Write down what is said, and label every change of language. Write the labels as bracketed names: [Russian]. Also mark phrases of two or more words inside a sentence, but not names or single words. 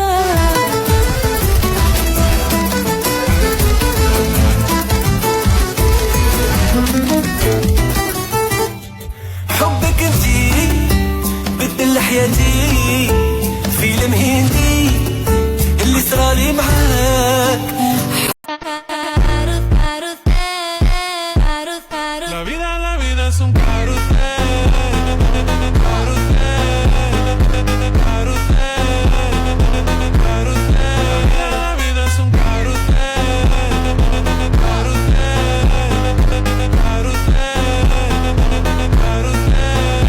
[Arabic] حبك انتي بدل حياتي، فيلم هندي اللي صرالي معاك. [Spanish] La vida es un carrusel, carrusel, carrusel, carrusel. La vida es un carrusel, carrusel, carrusel, carrusel.